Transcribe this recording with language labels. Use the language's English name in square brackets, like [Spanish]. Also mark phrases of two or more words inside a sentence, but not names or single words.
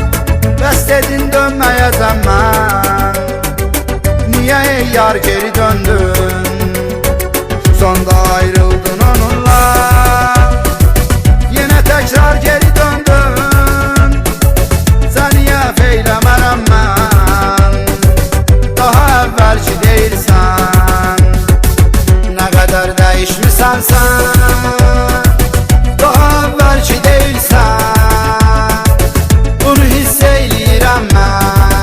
[Azerbaijani] Bəs dedin dönməyəcəm mən, niyə ey yar geri döndün? Sonda ayrıldın onunla, yenə təkrar geri döndün. Səni əhv eyləmərəm mən, daha əvvəlki deyilsən. [Turkish] Ne kadar değişmişsen sen, daha evvelki değilsen, [Azerbaijani] bunu hisseyleyirəm mən.